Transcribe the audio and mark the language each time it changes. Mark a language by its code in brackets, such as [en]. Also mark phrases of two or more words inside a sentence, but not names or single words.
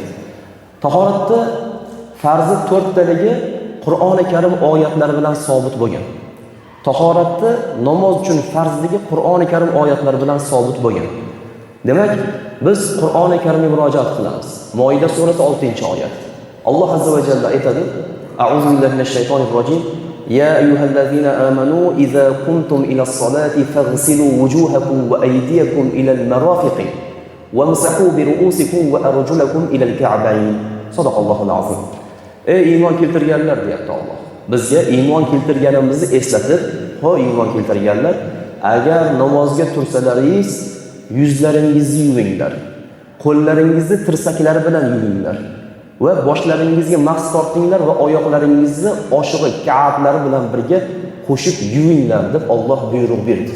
[uz] Tahoratda farzi 4 taligi Qur'oni Karim oyatlari bilan sabit bo'lgan. Tahoratni namoz uchun farzligi Qur'oni Karim oyatlari bilan sabit bo'lgan. Demak, biz Qur'oni Karimga murojaat qilamiz. Moida surasi 6-oyat. Alloh [ar] عز وجل [uz] aytadi: [ar] أعوذ بالله من الشيطان الرجيم. يا أيها الذين آمنوا إذا قمتم إلى الصلاة فاغسلوا وجوهكم وأيديكم إلى المرافق وامسحوا برءوسكم وأرجلكم إلى الكعبين. صدق الله العظيم. [uz] Ey iymon keltirganlar deyapti Alloh. Bizga iymon keltirganimizni eslatib, ho iymon keltirganlar, agar namozga tursalaringiz yuzlaringizni yuvinglar, qo'llaringizni tirsaklari bilan yuvinglar va boshlaringizga mahs tortinglar va oyoqlaringizni oshig'i ka'ablari bilan birga qo'shib yuvinglar deb Alloh buyruq berdi.